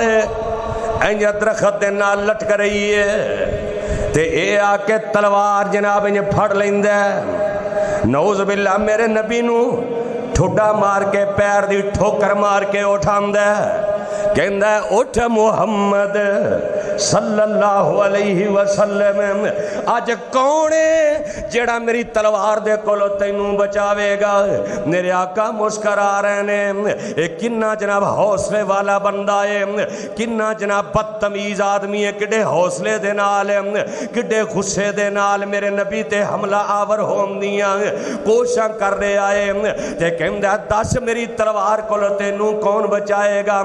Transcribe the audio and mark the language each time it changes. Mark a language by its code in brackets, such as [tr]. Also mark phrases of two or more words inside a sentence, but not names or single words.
[pa] انج درخت دے نال لٹک رہی ہے تے اے آکے تلوار جناب انج پھڑ لیندا, [ar] نعوذ بالله [pa] میرے نبی نوں ٹھڈا مار کے پیر دی ٹھوکر مار کے اٹھاندا، کہندا اٹھ محمد [ar] صلى الله عليه وسلم, [pa] اج کون ہے جیہڑا میری تلوار دے کولوں تینوں بچاویگا? میرے آقا مسکرا رہے نے، ایک کنا جناب حوصلے والا بندہ ہے، کنا جناب بدتمیز آدمی ہے، کیڈے حوصلے دے نال کیڈے غصے دے نال میرے نبی تے حملہ آور ہون دیاں کوششاں کر رہا ہے تے کہندا دس میری تلوار کولوں تینوں کون بچائے گا?